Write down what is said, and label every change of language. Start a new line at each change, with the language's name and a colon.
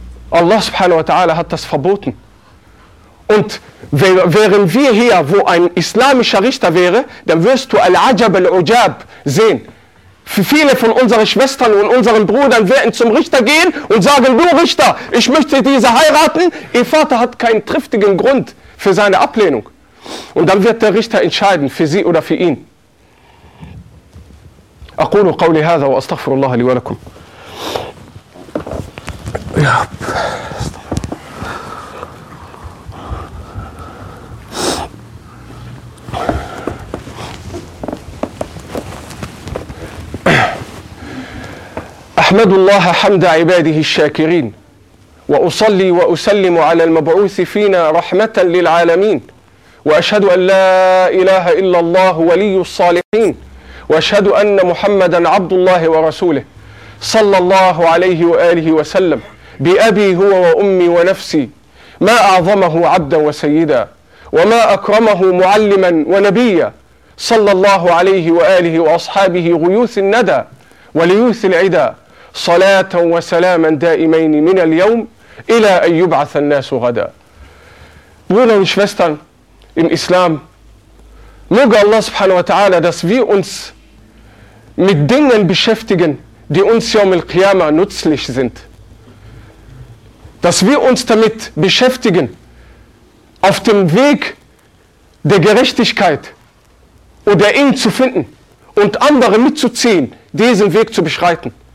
German: Allah subhanahu wa ta'ala hat das verboten. Und wären wir hier, wo ein islamischer Richter wäre, dann wirst du
Arabic: Al-Ajab Al-Ujab
German: sehen. Für viele von unseren Schwestern und unseren Brüdern werden zum Richter gehen und sagen, du Richter, ich möchte diese heiraten. Ihr Vater hat keinen triftigen Grund für seine Ablehnung. Und dann wird der Richter entscheiden, für sie oder für ihn.
Arabic: أقول قولي هذا وأستغفر الله لي ولكم. أحمد الله حمد عباده الشاكرين وأصلي وأسلم على المبعوث فينا رحمة للعالمين وأشهد أن لا إله إلا الله ولي الصالحين وأشهد أن محمدا عبد الله ورسوله صلى الله عليه وآله وسلم بأبي هو وأمي ونفسي ما أعظمه عبدا وسيدا وما أكرمه معلما ونبيا صلى الله عليه وآله وأصحابه غيوث الندى وليوث العدى صلاة وسلاما دائمين من اليوم إلى أن يبعث الناس غدا.
German: Brüder und Schwestern im Islam, möge Allah subhanahu wa ta'ala, dass wir uns mit Dingen beschäftigen, die uns Yawm al-Qiyamah nützlich sind. Dass wir uns damit beschäftigen, auf dem Weg der Gerechtigkeit oder ihn zu finden und andere mitzuziehen, diesen Weg zu beschreiten.